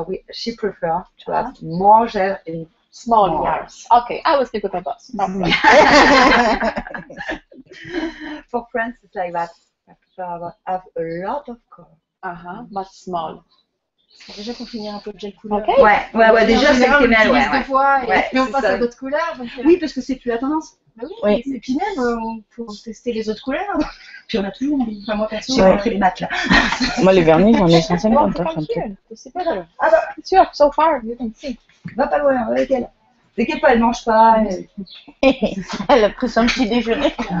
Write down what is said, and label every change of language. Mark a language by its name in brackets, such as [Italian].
[English] She prefer to have more gel in small yards. Okay, I will speak with my boss. For friends, it's like that. I prefer have a lot of color. But small. [French] Déjà pour finir un peu de gel couleur. [English] Okay. [French] Ouais, déjà c'est le Camel, deux fois et on passe à d'autres couleurs. Donc, oui, parce que c'est plus la tendance. Bah oui. Et puis même, pour tester les autres couleurs. Puis on a toujours envie. Enfin, moi, perso, j'ai montré les maths là. Moi, les vernis, j'en ai 150. Ah bah, [English] it's yours, so far, you can see. [French] Va pas loin, avec elle. T'inquiète pas, elle mange pas. Elle a pris son petit déjeuner.